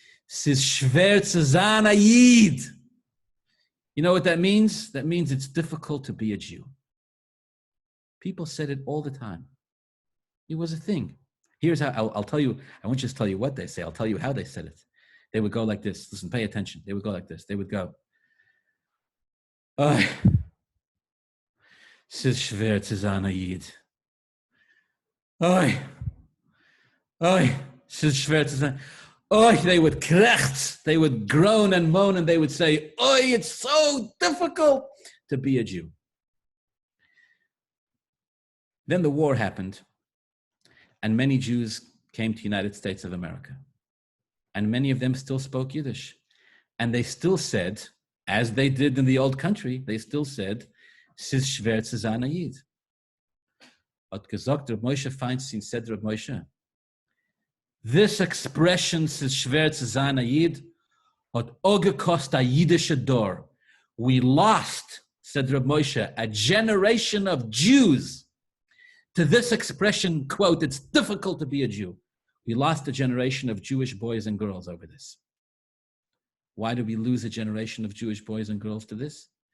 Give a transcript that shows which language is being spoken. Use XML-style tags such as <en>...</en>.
<yi>Es ist schwer zu sein a Yid.</yi> <en>You know what that means? That means it's difficult to be a Jew. People said it all the time. It was a thing. Here's how, I'll tell you, I won't just tell you what they say, I'll tell you how they said it. They would go like this. Listen, pay attention. They would go like this. They would go,</en> <yi>"Oi, es ist schwer zu sein a Yid. Oi, es ist schwer zu sein."</yi> <en>Oi, they would krecht, they would groan and moan, and they would say, "Oi, it's so difficult to be a Jew." Then the war happened, and many Jews came to the United States of America. And many of them still spoke Yiddish. And they still said, as they did in the old country, they still said,</en> <yi>"Es ist schwer zu sein a Yid." Hat gesagt,</yi> <en>Reb Moshe Feinstein said, Reb Moshe, this expression,</en> <yi>"Es ist schwer zu sein a Yid," hat auch gekostet a Yiddische Dor.</yi> <en>We lost, said Reb Moshe, a generation of Jews to this expression, quote, "It's difficult to be a Jew." We lost a generation of Jewish boys and girls over this. Why did we lose a generation of Jewish boys and girls to this?</en>